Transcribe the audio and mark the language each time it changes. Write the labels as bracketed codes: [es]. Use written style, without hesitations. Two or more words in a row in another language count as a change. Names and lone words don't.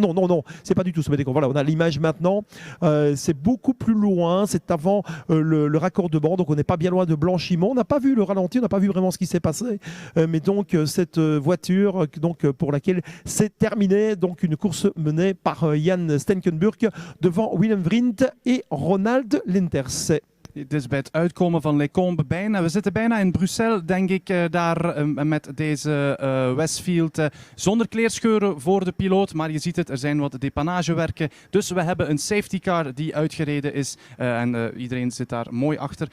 [fr] Non, c'est pas du tout au sommet des Combes. Voilà, on a l'image maintenant, c'est beaucoup plus loin, c'est avant le raccordement, donc on n'est pas bien loin de Blanchimont. On n'a pas vu le ralenti, on n'a pas vu vraiment ce qui s'est passé, mais donc cette voiture donc, pour laquelle c'est terminé, donc une course menée par Jan Stengenburg devant Willem Vriend et Ronald Lenters. [nl] Het is bij het uitkomen van Les Combes bijna. We zitten bijna in Brussel, denk ik, daar met deze Westfield. Zonder kleerscheuren voor de piloot, maar je ziet het, er zijn wat depanagewerken. Dus we hebben een [en] safety car [nl] die uitgereden is en iedereen zit daar mooi achter.